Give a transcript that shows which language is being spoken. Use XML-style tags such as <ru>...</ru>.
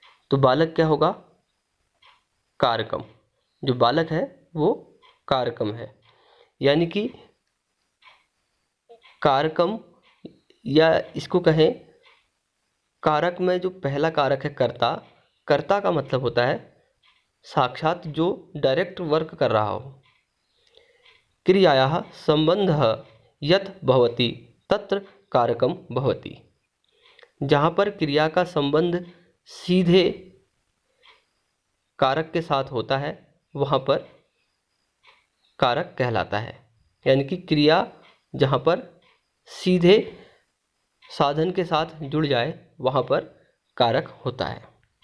<hi>तो बालक क्या होगा, कारकम। जो बालक है वो कारकम है, यानी कि कारकम, या इसको कहें कारक में जो पहला कारक है कर्ता। कर्ता का मतलब होता है साक्षात जो डायरेक्ट वर्क कर रहा हो।</hi> <sa>क्रियायाः संबंधः यत् भवति तत्र कारकम भवति।</sa> <hi>जहाँ पर क्रिया का संबंध सीधे कारक के साथ होता है वहाँ पर कारक कहलाता है। यानी कि क्रिया जहाँ पर सीधे साधन के साथ जुड़ जाए वहाँ पर कारक होता है।</hi>